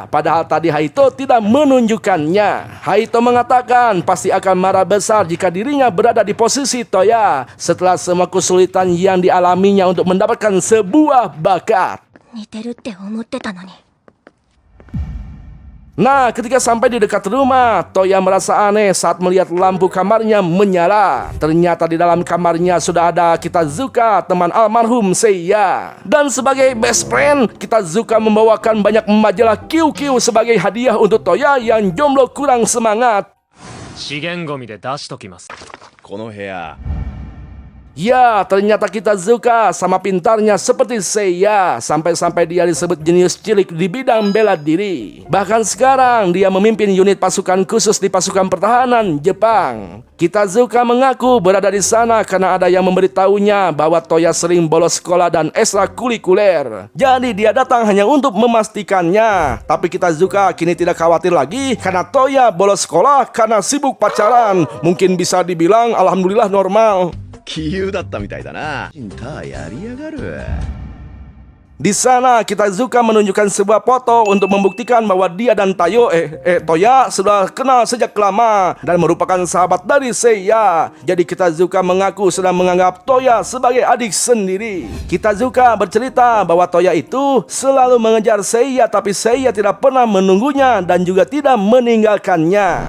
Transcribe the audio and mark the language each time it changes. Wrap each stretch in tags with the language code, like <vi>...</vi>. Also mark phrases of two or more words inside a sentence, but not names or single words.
<id>Padahal tadi Haito tidak menunjukkannya. Haito mengatakan pasti akan marah besar jika dirinya berada di posisi Toya setelah semua kesulitan yang dialaminya untuk mendapatkan sebuah bakat. Nah, ketika sampai di dekat rumah, Toya merasa aneh saat melihat lampu kamarnya menyala. Ternyata di dalam kamarnya sudah ada Kitazuka, teman almarhum Seiya. Dan sebagai</id> <en>best friend,</en> <id>Kitazuka membawakan banyak majalah QQ sebagai hadiah untuk Toya yang jomblo kurang semangat. Ya, ternyata Kitazuka sama pintarnya seperti Seiya, sampai-sampai dia disebut jenius cilik di bidang bela diri. Bahkan sekarang dia memimpin unit pasukan khusus di pasukan pertahanan Jepang. Kitazuka mengaku berada di sana karena ada yang memberitahunya bahwa Toya sering bolos sekolah dan ekstrakurikuler. Jadi dia datang hanya untuk memastikannya. Tapi Kitazuka kini tidak khawatir lagi karena Toya bolos sekolah karena sibuk pacaran. Mungkin bisa dibilang alhamdulillah normal.</id> <ja>杞憂だったみたいだな。シンターやりやがる。</ja> <id>Di sana Kitazuka menunjukkan sebuah foto untuk membuktikan bahwa dia dan Toya sudah kenal sejak lama dan merupakan sahabat dari Seiya. Jadi Kitazuka mengaku sedang menganggap Toya sebagai adik sendiri. Kitazuka bercerita bahwa Toya itu selalu mengejar Seiya, tapi Seiya tidak pernah menunggunya dan juga tidak meninggalkannya.</id>